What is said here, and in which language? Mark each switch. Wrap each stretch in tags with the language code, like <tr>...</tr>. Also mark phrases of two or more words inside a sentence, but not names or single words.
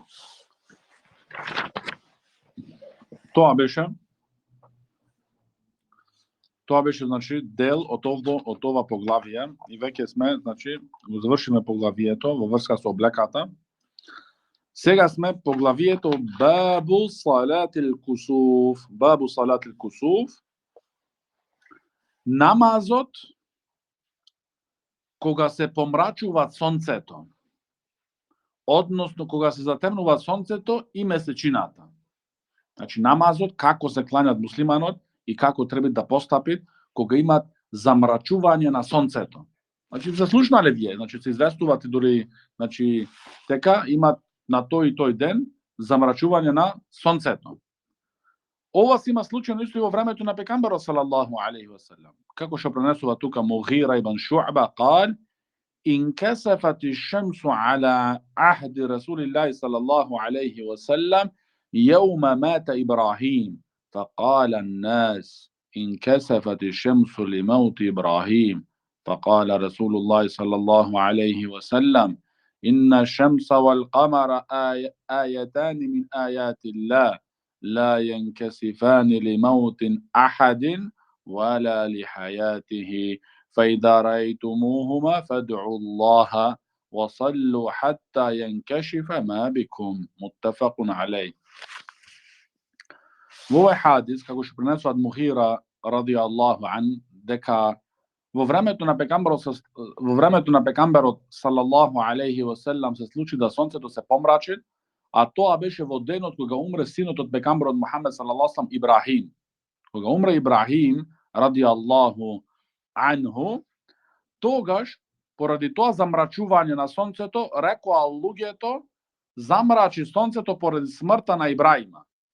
<mk>Тоа беше значи дел од ова поглавие и веќе сме, значи го завршиме поглавието во врска со облеката. Сега сме поглавието Бабу салатил кусуф. Бабу салатил кусуф. Намазот кога се помрачува сонцето. Односно кога се затемнува сонцето и месечината. Значи намазот како се кланјат муслиманот и како треба да постапи кога имат замрачување на сонцето. Значи се слушнале вие, значи се известувате дури, значи дека имат на тој и тој ден замрачување на сонцето. Ова се има случајно исто и во времето на пекамберот</mk> <ar>صلى الله عليه وسلم.</ar> <mk>Како што пренесува тука Мугира ибн Шу'ба</mk> <ar>قال انكسفت الشمس على عهد رسول الله صلى الله عليه وسلم يوم مات إبراهيم فقال الناس انكسفت الشمس لموت إبراهيم فقال رسول الله صلى الله عليه وسلم إن الشمس والقمر آيتان من آيات الله لا ينكسفان لموت أحد ولا لحياته فإذا رأيتموهما فادعوا الله وصلوا حتى ينكشف ما بكم متفق عليه.</ar> <mk>Во овој хадис, како што пренесува Мухира</mk> <ar>رضي الله عنه,</ar> <mk>дека во времето на пекамберот</mk> <ar>صلى الله عليه وسلم</ar> <mk>се случи да сонцето се помрачи, а тоа беше во денот кога умре синот од пекамберот Мухамед</mk> <ar>صلى الله عليه</ar> <mk>Ибрахим. Кога умре Ибрахим</mk> <ar>رضي الله عنه,</ar> <mk>тогаш поради тоа замрачување на сонцето, рекоа луѓето, замрачи сонцето поради смртта на Ибраима.</mk>